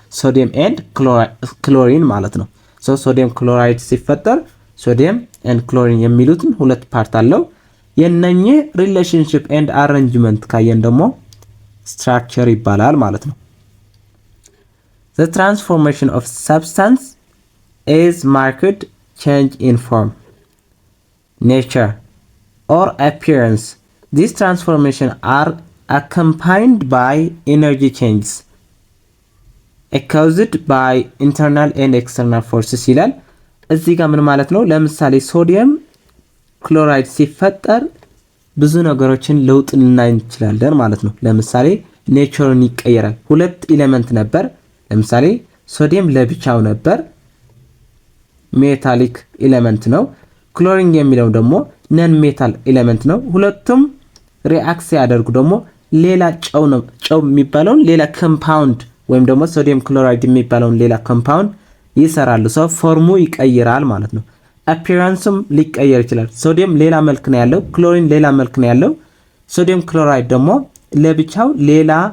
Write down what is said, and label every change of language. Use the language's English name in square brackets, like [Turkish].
[Amharic] ሶዲየም and ክሎሪን ማለት ነው። so ሶዲየም ክሎራይድ ሲፈጠር ሶዲየም and ክሎሪን የሚሉትን ሁለት ፓርት አለው። የነኚህ ሪሌሽንሺፕ and arrangement ካየን ደግሞ ስትራክቸር ይባላል ማለት ነው። [English] the transformation of substance is marked change in form, nature or appearance. These transformations are accompanied by energy changes caused by internal and external forces [Amharic] ይላል። እዚህ ጋር ምን ማለት ነው? ለምሳሌ ሶዲየም ክሎራይድ ሲፈጠር ብዙ ነገሮችን ለውጥ ልናይ እንችላለን ማለት ነው። ለምሳሌ ኔቸርን ይቀየራል። ሁለት ኤሌመንት ነበር። ለምሳሌ ሶዲየም ለብቻው ነበር፣ ሜታሊክ ኤሌመንት ነው። ክሎሪን የሚለው ደግሞ ነን ሜታል ኤሌመንት ነው። ሁለቱም ሪአክት ሲያደርጉ ደግሞ ሌላ ጨው ነው። ጨው የሚባለውን ሌላ ኮምፓውንድ ወይም ደግሞ ሶዲየም ክሎራይድ የሚባለውን ሌላ ኮምፓውንድ ይሰራሉ። ሰው ፎርሙ ይቀይራል ማለት ነው። አፒራንስም ሊቀየር ይችላል። ሶዲየም ሌላ መልክ ነው ያለው፣ ክሎሪን ሌላ መልክ ነው ያለው። ሶዲየም ክሎራይድ ደግሞ ለብቻው ሌላ